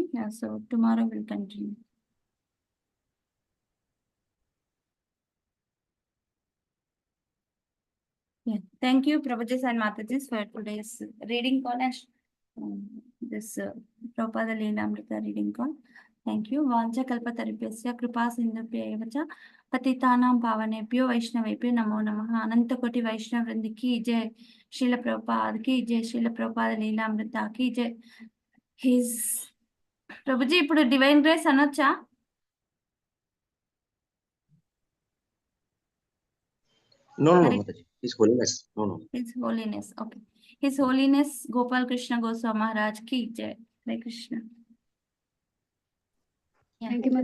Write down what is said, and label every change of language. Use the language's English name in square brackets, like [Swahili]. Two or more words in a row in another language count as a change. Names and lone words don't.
[English] Yeah, so tomorrow we'll continue. Yeah, thank you, Prabhujis and Matajis, for today's reading call and this Prabhupada Lilamrita reading call. Thank you. [Sanskrit] वाञ्छा कल्पतरुभ्यश्च कृपा सिन्धुभ्य पतितानां पावनेभ्यो वैष्णवेभ्यो नमो नमः. [Hindi] अनन्त कोटि वैष्णव वृन्द की जय। श्रील प्रभुपाद की जय. श्रील प्रभुपाद लीलामृत की जय. [English] His Prabhuji, ఇప్పుడు divine grace అనొచ్చా? No, Mataji. His Holiness. No. His Holiness. Okay. His Holiness Gopal Krishna Goswami Maharaj [Hindi] की जय. [English] Hare Krishna. Yeah. Thank you, Mataji. Hare Thank